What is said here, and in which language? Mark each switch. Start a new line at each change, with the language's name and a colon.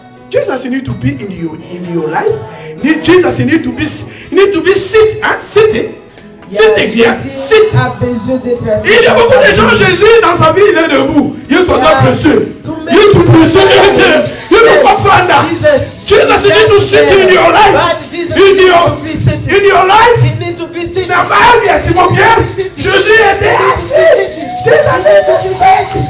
English: Jesus need to be in your life. Jesus need to be sit, sitting. Sitting here, sit.
French: Il y a beaucoup de gens, Jésus dans sa vie, il est debout. Il est précieux. Il est précieux.
English: You don't comprendre that. Jesus need to sit in your life. In your life.
French: La Bible, c'est Simon Pierre. Jésus était assis.
English: Jesus need to sit.